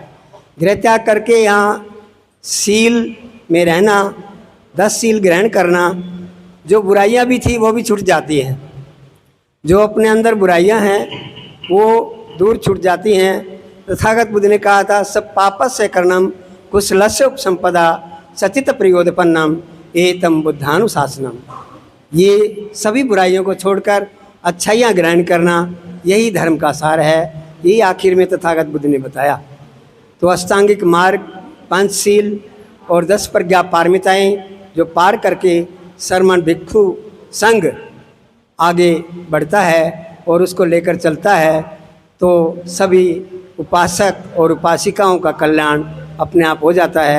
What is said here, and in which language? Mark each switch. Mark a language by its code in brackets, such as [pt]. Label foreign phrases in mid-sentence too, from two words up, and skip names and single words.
[hi] गृह त्याग करके यहाँ शील में रहना, 10 शील ग्रहण करना, जो बुराइयाँ भी थी वो भी छूट जाती हैं। जो अपने अंदर बुराइयाँ हैं वो दूर छूट जाती हैं। तथागत बुद्ध ने कहा था, [pi] सब पापस्य कर्णम कुशलस्य उपसंपदा सचित प्रयोदपन्नम एतम बुद्धानुशासनम। [hi] ये सभी बुराइयों को छोड़कर अच्छाइयाँ ग्रहण करना, यही धर्म का सार है। यही आखिर में तथागत बुद्ध ने बताया। तो अष्टांगिक मार्ग, 5 शील और 10 प्रज्ञा पारमिताएँ जो पार करके श्रमण भिक्षु संघ आगे बढ़ता है और उसको लेकर चलता है, तो सभी उपासक और उपासिकाओं का कल्याण अपने आप हो जाता है।